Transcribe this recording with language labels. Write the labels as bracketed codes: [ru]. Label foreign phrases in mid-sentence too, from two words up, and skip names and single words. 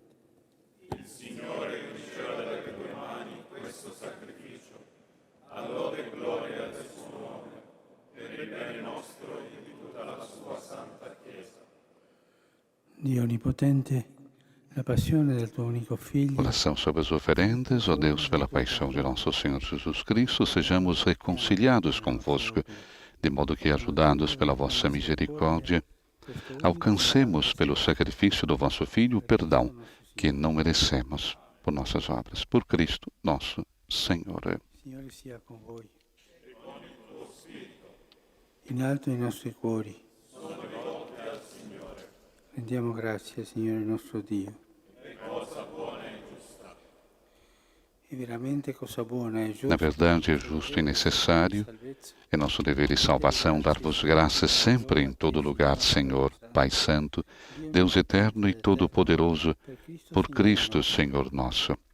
[it] Il Signore riceva dalle tue mani questo sacrificio, a lode e gloria del suo nome, per il bene nostro e di tutta la sua santa Chiesa. Dio Onnipotente, la passione del tuo unico Figlio. [pt] Oração sobre as oferendas, ó Deus, pela paixão de nosso Senhor Jesus Cristo, sejamos reconciliados convosco, de modo que, ajudados pela vossa misericórdia, alcancemos pelo sacrifício do vosso Filho o perdão que não merecemos por nossas obras. Por Cristo nosso Senhor. [it] Signore sia con voi. In alto i nostri cuori. Rendiamo grazie, Signore nostro Dio. [pt] Na verdade, é justo e necessário, é nosso dever e salvação dar-vos graças sempre em todo lugar, Senhor, Pai Santo, Deus eterno e todo-poderoso, por Cristo, Senhor nosso.